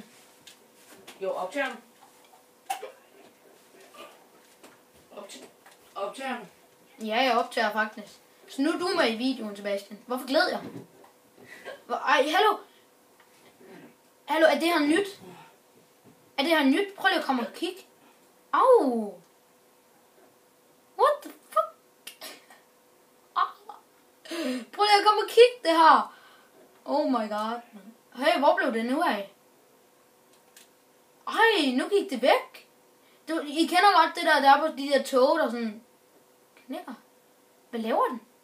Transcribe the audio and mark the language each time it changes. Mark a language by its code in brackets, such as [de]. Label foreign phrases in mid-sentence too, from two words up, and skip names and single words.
[da] Jo, optager. Optager. Ja, jeg optager faktisk. Så nu er du med i videoen, Sebastian. Hvorfor glæder jeg? Ej, hallo. Hallo, er det her nyt? Er det her nyt? Prøv lige at komme og kigge. [en] Au. What the fuck? [da] Prøv lige at komme og kigge det her. [en] Oh my god. [da] Hey, hvor blev det nu af? Ej, nu gik det væk. I kender godt det der er på de der tog, der sådan knækker. Hvad laver den?